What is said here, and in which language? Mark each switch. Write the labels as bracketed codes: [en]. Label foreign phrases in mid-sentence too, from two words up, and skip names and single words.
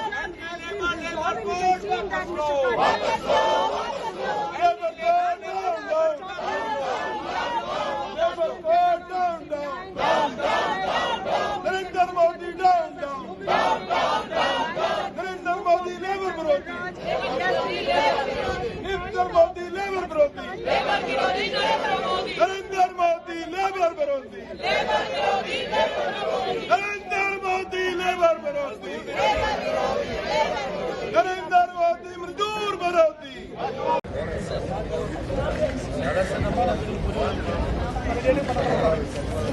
[en] anti labour labour code [hi] वापस लो, वापस लो, वापस लो. [en] labour code down down labour code down down down down down down. नरेंद्र मोदी down down down down down down. [hi] नरेंद्र मोदी लेबर विरोधी, नरेंद्र मोदी लेबर विरोधी, नरेंद्र मोदी लेबर विरोधी, नरेंद्र मोदी लेबर विरोधी, नरेंद्र मोदी मजदूर विरोधी.